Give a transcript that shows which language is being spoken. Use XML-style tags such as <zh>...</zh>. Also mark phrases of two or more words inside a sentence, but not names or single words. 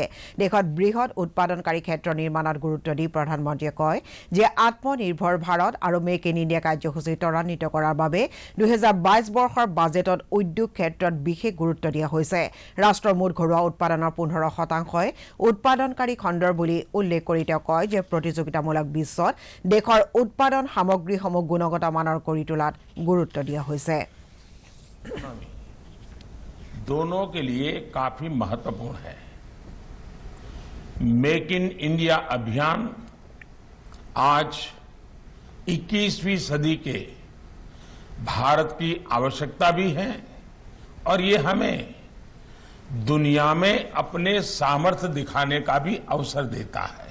<as>দেশত বৃহৎ উৎপাদনকাৰী ক্ষেত্ৰ নিৰ্মাণত গুৰুত্ব দি প্ৰধানমন্ত্ৰীয়ে কয় যে আত্মনিৰ্ভৰ ভাৰত আৰু মেক ইন ইণ্ডিয়া কাৰ্যসূচী ত্বৰান্বিত কৰাৰ বাবে 2022 বৰ্ষৰ বাজেটত উদ্যোগ ক্ষেত্ৰত বিশেষ গুৰুত্ব দিয়া হৈছে। ৰাষ্ট্ৰৰ মুঠ ঘৰুৱা উৎপাদনৰ 15% উৎপাদনকাৰী খণ্ডৰ বুলি উল্লেখ কৰি তেওঁ কয় যে প্ৰতিযোগিতামূলক বিশ্বত দেশৰ উৎপাদন সামগ্ৰীসমূহ গুণগত মানৰ কৰি তোলাত গুৰুত্ব দিয়া হৈছে।</as> <hi>दोनों के लिए काफी महत्वपूर्ण है। मेक इन इंडिया अभियान आज 21वीं सदी के भारत की आवश्यकता भी है और ये हमें दुनिया में अपने सामर्थ्य दिखाने का भी अवसर देता है।</hi>